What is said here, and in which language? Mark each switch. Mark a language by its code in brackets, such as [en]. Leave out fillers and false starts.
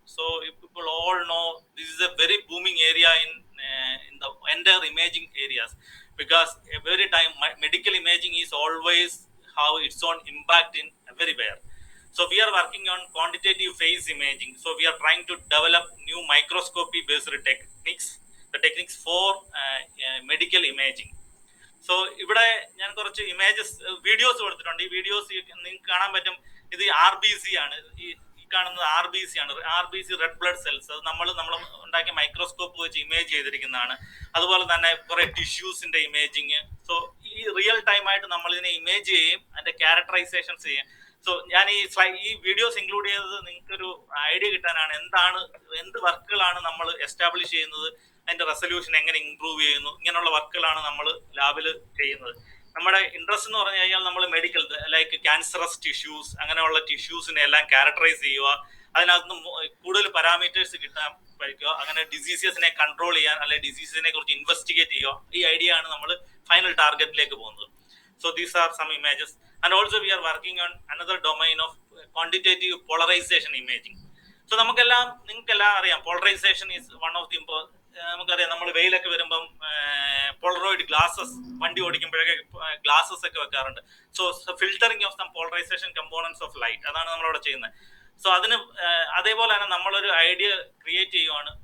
[en] So if people all know, this is a very booming area in the entire imaging areas, because every time medical imaging is always how its own impact in everywhere. So we are working on quantitative phase imaging. So we are trying to develop new microscopy based techniques, the techniques for medical imaging. [ml] So ഇവിടെ ഞാൻ കുറച്ച് images videos കൊടുത്തിട്ടുണ്ട്. ഈ videos നിങ്ങൾക്ക് കാണാൻ പറ്റും. ഇത് RBC ആണ്. ഈ കാണുന്നത് RBC ആണ്. RBC red blood cells. അത് നമ്മൾ ഉണ്ടാക്കിയ മൈക്രോസ്കോപ്പ് വെച്ച് ഇമേജ് ചെയ്തിരിക്കുന്നതാണ്. അതുപോലെ തന്നെ കുറെ ടിഷ്യൂസിന്റെ ഇമേജിങ്. സോ ഈ റിയൽ ടൈം ആയിട്ട് നമ്മൾ ഇതിനെ ഇമേജ് ചെയ്യും, അതിന്റെ ക്യാരക്ടറൈസേഷൻസ് ചെയ്യും. സോ ഞാൻ ഈ വീഡിയോസ് ഇൻക്ലൂഡ് ചെയ്തത് നിങ്ങൾക്കൊരു ഐഡിയ കിട്ടാനാണ്, എന്ത് വർക്കുകളാണ് നമ്മൾ എസ്റ്റാബ്ലിഷ് ചെയ്യുന്നത്, അതിന്റെ റെസൊല്യൂഷൻ എങ്ങനെ ഇംപ്രൂവ് ചെയ്യുന്നു, ഇങ്ങനെയുള്ള വർക്കുകളാണ് നമ്മൾ ലാബിൽ ചെയ്യുന്നത്. നമ്മുടെ ഇൻട്രസ്റ്റ് എന്ന് പറഞ്ഞു കഴിഞ്ഞാൽ നമ്മൾ മെഡിക്കൽ ലൈക്ക് ക്യാൻസറസ് ടിഷ്യൂസ്, അങ്ങനെയുള്ള ടിഷ്യൂസിനെ എല്ലാം ക്യാരക്ടറൈസ് ചെയ്യുക, അതിനകത്ത് കൂടുതൽ പാരാമീറ്റേഴ്സ് കിട്ടാൻ പഠിക്കുക, അങ്ങനെ ഡിസീസസിനെ കൺട്രോൾ ചെയ്യാൻ അല്ലെങ്കിൽ ഡിസീസിനെ കുറിച്ച് ഇൻവെസ്റ്റിഗേറ്റ് ചെയ്യുക. ഈ ഐഡിയ ആണ് നമ്മൾ ഫൈനൽ ടാർഗറ്റിലേക്ക് പോകുന്നത്. [en] So these are some images, and also we are working on another domain of quantitative polarization imaging. So [ml] നിങ്ങൾക്കെല്ലാം അറിയാം, [en] polarisation is one of the [ml] നമുക്കറിയാം. നമ്മൾ വെയിലൊക്കെ വരുമ്പം പോളറോയിഡ് ഗ്ലാസസ് വണ്ടി ഓടിക്കുമ്പോഴൊക്കെ ഗ്ലാസസ് ഒക്കെ വെക്കാറുണ്ട്. [en] so filtering of some polarisation components of light, [ml] അതാണ് നമ്മളിവിടെ ചെയ്യുന്നത്. സോ അതിന് അതേപോലെ തന്നെ നമ്മളൊരു ഐഡിയ ക്രിയേറ്റ് ചെയ്യുവാണ്.